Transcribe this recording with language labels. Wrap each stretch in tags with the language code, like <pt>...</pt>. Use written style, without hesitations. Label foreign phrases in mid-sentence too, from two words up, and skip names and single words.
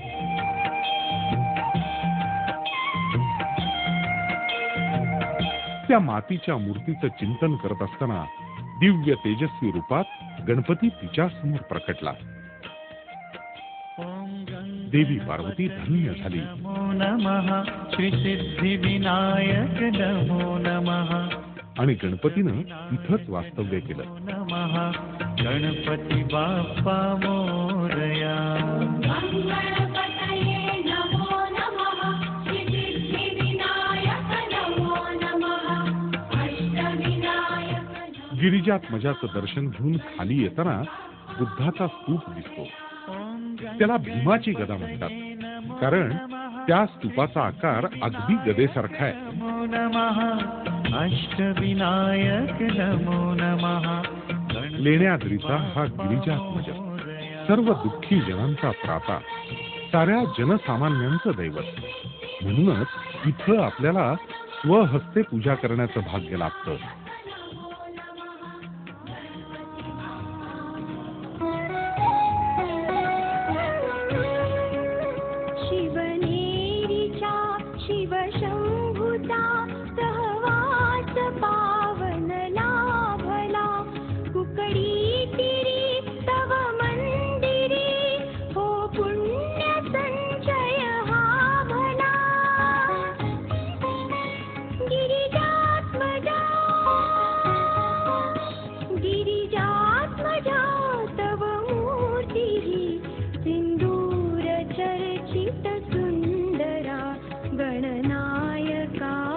<mr>त्या मातीच्या मूर्तीचं चिंतन करत असताना दिव्य तेजस्वी रूपात गणपती तिच्या समोर प्रकटला. देवी पार्वती धन्य झाली.</mr> <sa>नमो नमः श्री सिद्धी विनायक नमो नमः.</sa> <mr>आणि गणपतीनं इथंच वास्तव्य केलं. नमः गणपती बाप्पा मोरया.</mr> <sa>गणपतये नमो नमः सिद्धिविनायक नमो नमः अष्टविनायक नमो.</sa> <mr>गिरिजात्मजाचं दर्शन घेऊन खाली येताना बुद्धाचा स्तूप दिसतो. त्याला भीमाची गदा म्हणतात, कारण त्या स्तूपाचा आकार अगदी गदेसारखा आहे.</mr> <sa>नमो नमः अष्टविनायक नमो नमः.</sa> <mr>लेण्याद्रीचा हा गिरिजात्मज सर्व दुःखी जनांचा त्राता, साऱ्या जनसामान्यांचं दैवत. म्हणूनच इथं आपल्याला स्वहस्ते पूजा करण्याचं भाग्य लाभतं. शिवनेरीचा शिवशंभुचा सहवास पावन लाभला. कुकडी तिरी तव मंदिरी हो पुण्य संचय हा भला. गिरिजात्मजा गिरिजात्मजा तव मूर्ती सिंदूर चर्चित सुंदरा गणनायका.</mr>